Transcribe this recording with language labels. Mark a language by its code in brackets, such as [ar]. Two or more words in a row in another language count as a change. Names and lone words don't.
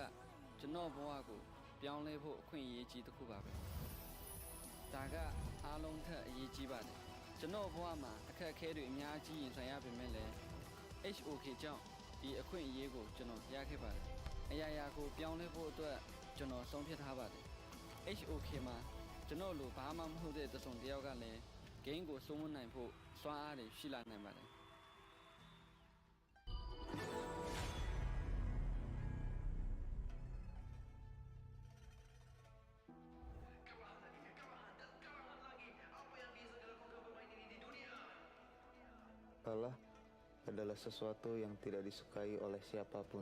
[my] ကျွန်တော်ဘဝကိုပြောင်းလဲဖို့အခွင့်အရေးကြီးတစ်ခုပါပဲဒါကအားလုံးထက်အရေးကြီးပါတယ်ကျွန်တော်ဘဝမှာအခက်အခဲတွေအများကြီးရင်ဆိုင်ရပေမဲ့လည်း HOK ကြောင့်ဒီအခွင့်အရေးကိုကျွန်တော်ရခဲ့ပါတယ်အရာရာကိုပြောင်းလဲဖို့အတွက်ကျွန်တော်ဆုံးဖြတ်ထားပါတယ် HOK မှာကျွန်တော်လိုဘာမှမဟုတ်တဲ့တစုံတစ်ယောက်ကလည်း game ကိုစိုးမိုးနိုင်ဖို့စွမ်းအားတွေရှိလာနိုင်ပါတယ် [id] Kalah adalah sesuatu yang tidak disukai oleh siapapun.